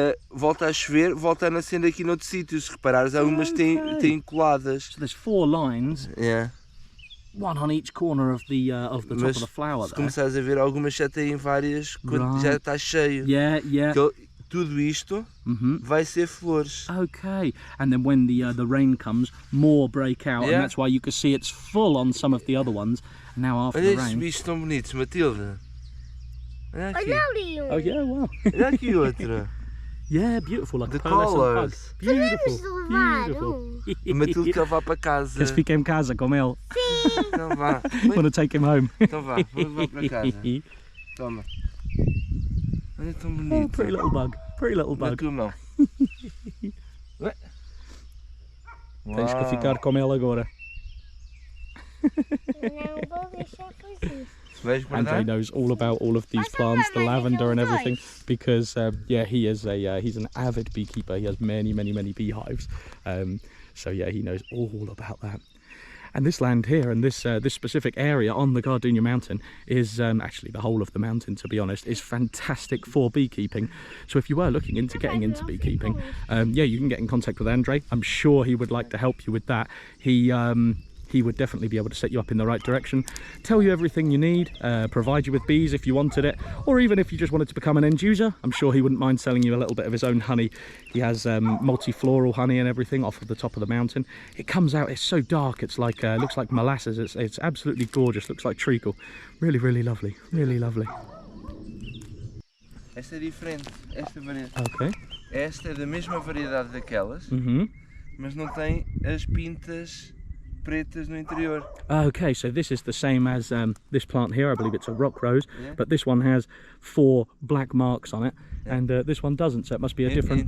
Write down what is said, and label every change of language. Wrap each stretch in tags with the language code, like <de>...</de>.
<pt>Volta a chover, volta a nascer aqui noutros sítios. Se reparares, algumas têm coladas.</pt> <en>So there's 4 lines. Yeah. One on each corner of the top of the flower.</en> <pt>Se começares a ver, algumas já têm várias quando já está cheio.</pt> <en>Yeah.</en> <pt>Tudo isto vai ser flores.</pt> <en>Okay, and then when the rain comes, more break out, and that's why you can see it's full on some of the other ones. And now after the rain.</en> <pt>Olha estes bichos tão bonitos, Matilde. Olha aqui.</pt> <en>Oh yeah, wow.</en> <pt>Olha aqui outro.</pt> <en>Yeah, beautiful, like the a pearlescent bug. Colours. Beautiful.</en> <pt>Matilde quer levar para casa. Queres ficar em casa com ele? Sim. Então vá.</pt> <en>Want to take him home?</en> <pt>Então vá, vou levar para casa. Toma. Olha tão bonito.</pt> <en>Oh, pretty little bug. Pretty little bug.</en> <pt>Na tua mão. Tens que ficar com ele agora. Não vou deixar fazer.</pt> <en>Andre knows all about all of these plants, the lavender and everything, because yeah, he's an avid beekeeper. He has many beehives, so yeah, he knows all about that. And this land here and this specific area on the Gardenia mountain is actually the whole of the mountain, to be honest, is fantastic for beekeeping. So if you were looking into getting into beekeeping, yeah, you can get in contact with Andre. I'm sure he would like to help you with that. He would definitely be able to set you up in the right direction, tell you everything you need, provide you with bees if you wanted it, or even if you just wanted to become an end user. I'm sure he wouldn't mind selling you a little bit of his own honey. He has multi-floral honey and everything off of the top of the mountain. It comes out, it's so dark, it's like looks like molasses. It's absolutely gorgeous, looks like treacle. Really lovely, really lovely.</en> <pt>Esta é diferente, esta variedade.</pt> <en>Okay.</en> <pt>Esta é da mesma variedade daquelas, mas não tem as pintas pretas no interior.</pt> <en>Okay, so this is the same as this plant here. I believe it's a rock rose, but this one has 4 black marks on it, and this one doesn't, so it must be a different...</en>